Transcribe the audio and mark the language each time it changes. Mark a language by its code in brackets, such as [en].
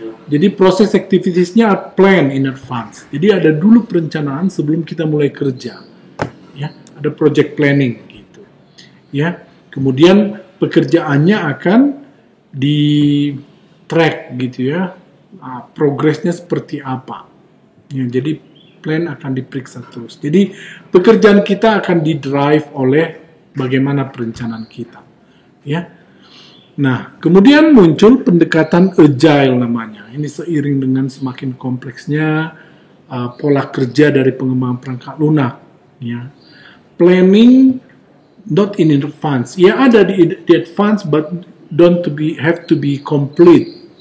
[id] Jadi proses activitiesnya [en] plan in advance. [id] Jadi ada dulu perencanaan sebelum kita mulai kerja, ya. Ada project planning, gitu, ya. Kemudian pekerjaannya akan di track, gitu ya. Progresnya seperti apa, ya. Jadi plan akan diperiksa terus. Jadi pekerjaan kita akan didrive oleh bagaimana perencanaan kita, ya. Nah, kemudian muncul pendekatan agile namanya. Ini seiring dengan semakin kompleksnya pola kerja dari pengembangan perangkat lunak, ya. [en] Planning not in advance, [id] ya, ada di [en] advance, but have to be complete.